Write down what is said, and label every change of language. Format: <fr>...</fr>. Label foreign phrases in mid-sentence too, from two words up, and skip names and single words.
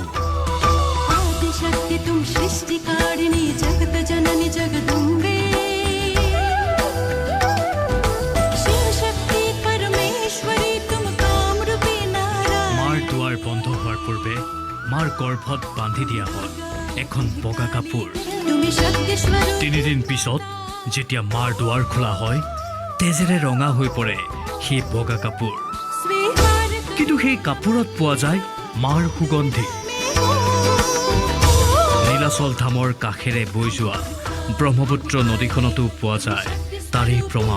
<hi>आदिशक्ति तुम सृष्टि कारिणी जगत जननी जगदम्बे शिव शक्ति परमेश्वरी तुम काम रूपी नारायण।</hi> <as>মাৰ দুৱাৰ বন্ধ হোৱাৰ পূৰ্বে মাৰ গৰ্ভত বান্ধি দিয়া হয় এখন বগা কাপোৰ।</as> <hi>তুমি शक्ति स्वरूप</hi> <as>3 দিন পিছত যেতিয়া মাৰ দুৱাৰ খোলা হয় তেজেৰে ৰঙা হৈ পৰে সেই বগা কাপোৰ।</as> <hi>स्वीकार</hi> <as>কিন্তু সেই কাপোৰত পোৱা যায় মাৰ সুগন্ধি। নীলাচল ধামৰ কাষেৰে বৈ যোৱা ব্ৰহ্মপুত্ৰ নদীখনতো পোৱা যায় তাৰেই প্ৰমাণ।</as>